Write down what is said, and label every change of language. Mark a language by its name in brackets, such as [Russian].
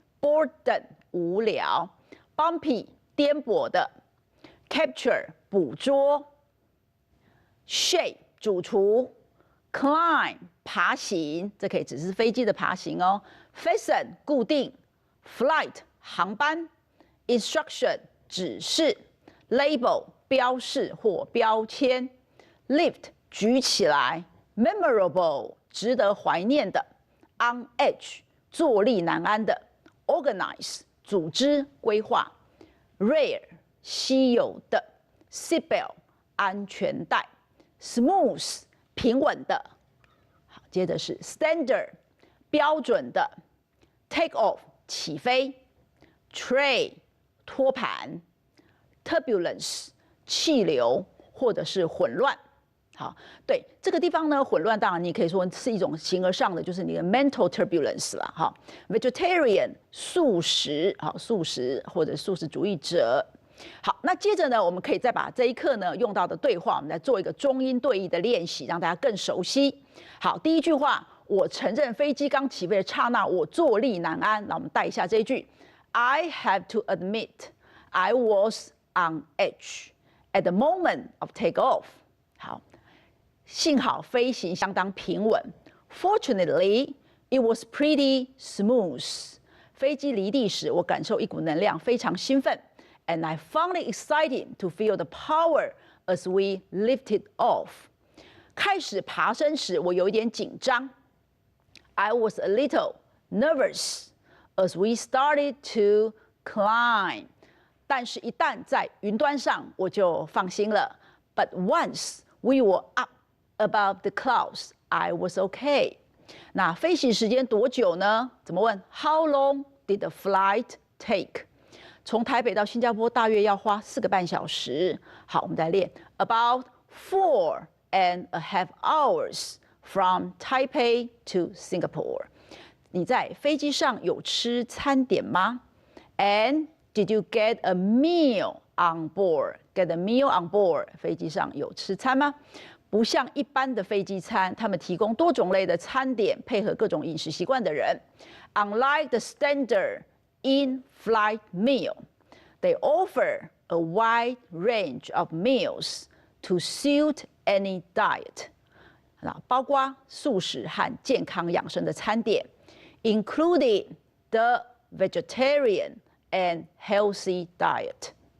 [Chinese] Boredom 无聊。Bumpy 颠簸的。 Capture 捕捉。Chef 主厨。 Climb 爬行，这可以只是飞机的爬行哦。 Fasten 固定。Flight 航班。 Instruction 指示。 Label 标示或标签。Lift 举起来。 Memorable 值得怀念的 ，on edge 坐立难安的 ，organize 组织规划 ，rare 稀有的 ，seatbelt 安全带 ，smooth 平稳的。好，接着是 standard 标准的 ，take off 起飞 ，tray 托盘 ，turbulence 气流或者是混乱。好，对这个地方呢，混乱当然你可以说是一种形而上的，就是你的 mental turbulence 了哈。 vegetarian 素食，好素食或者素食主义者。好，那接着呢，我们可以再把这一课呢用到的对话，我们来做一个中英对译的练习，让大家更熟悉。好，第一句话，我承认飞机刚起飞的刹那，我坐立难安。那我们带一下这一句 [English] ：I have to admit, I was on edge at the moment of takeoff。 [Chinese] 好。幸好飞行相当平稳 [English] ，Fortunately, it was pretty smooth。 [Chinese] 飞机离地时，我感受一股能量，非常兴奋 [English] ，and I found it exciting to feel the power as we lifted off。 [Chinese] 开始爬升时，我有一点紧张 [English] ，I was a little nervous as we started to climb。 [Chinese] 但是，一旦在云端上，我就放心了。 [English] But once we were up above the clouds, I was okay. [Chinese] 那飞行时间多久呢？怎么问 [English] ？How long did the flight take? [Chinese] 从台北到新加坡大约要花4个半小时。好，我们再练 [English] about 4.5 hours from Taipei to Singapore. [Chinese] 你在飞机上有吃餐点吗 [English] ？And did you get a meal on board? Get a meal on board. [Chinese] 飞机上有吃餐吗？不像一般的飞机餐，他们提供多种类的餐点，配合各种饮食习惯的人。 [English] Unlike the standard in-flight meal, they offer a wide range of meals to suit any diet. [Chinese] 包括素食和健康养生的餐点 ， [English] including the vegetarian and healthy diet。